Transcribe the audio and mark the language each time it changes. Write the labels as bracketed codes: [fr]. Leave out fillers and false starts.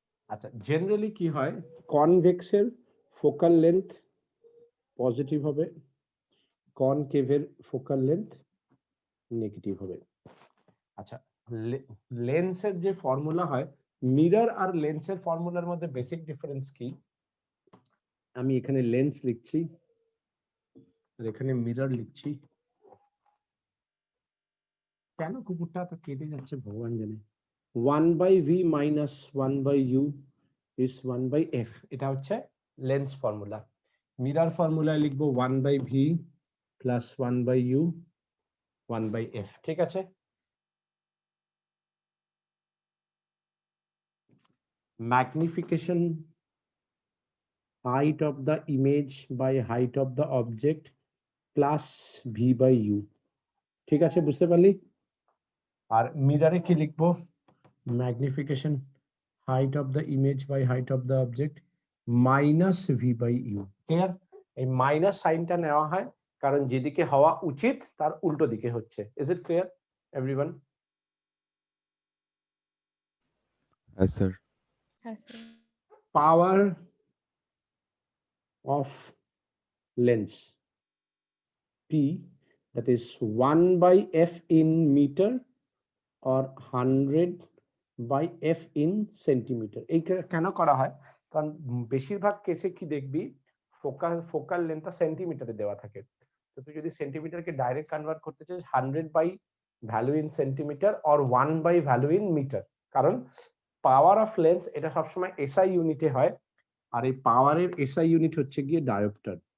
[bn] আচ্ছা, জেনারেলি কি হয়, কনভেক্সের ফোকাল লেন্থ পজিটিভ হবে, কনকেভের ফোকাল লেন্থ নেগেটিভ হবে। আচ্ছা, লেন্সের যে ফর্মুলা হয়, মিরর আর লেন্সের ফর্মুলার মধ্যে বেসিক ডিফারেন্স কি? আমি এখানে লেন্স লিখছি আর এখানে মিরর লিখছি। কেন কুকুরটা তো কেটে যাচ্ছে ভগবান জানে। [en] 1/v minus 1/u is 1/f, [bn] এটা হচ্ছে লেন্স ফর্মুলা। মিরর ফর্মুলায় লিখবো 1/v plus 1/u 1/f, ঠিক আছে। [en] magnification height of the image by height of the object plus v/u, [bn] ঠিক আছে, বুঝতে পারলি? আর মিররে কি লিখবো? [en] Magnification height of the image by height of the object minus v/u, clear? [bn] এই মাইনাস সাইনটা নেওয়া হয় কারণ যেদিকে হওয়া উচিত তার উল্টো দিকে হচ্ছে। [en] Is it clear everyone? [bn] হ্যাঁ sir. Power of [en] length P, that is 1 by f in meter or 100 by f in centimeter. [bn] এই কেন করা হয়? কারণ বেশিরভাগ কেসে কি দেখবি ফোকাল লেন্থটা সেন্টিমিটারে দেওয়া থাকে। তো তুই যদি সেন্টিমিটারকে ডাইরেক্ট কনভার্ট করতে চাস 100 by value in centimetre or 1 by value in metre, কারণ পাওয়ার অফ লেন্স এটা সবসময় এসআই ইউনিটে হয়, আর এই পাওয়ারের এসআই ইউনিট হচ্ছে গিয়ে ডায়োপ্টার।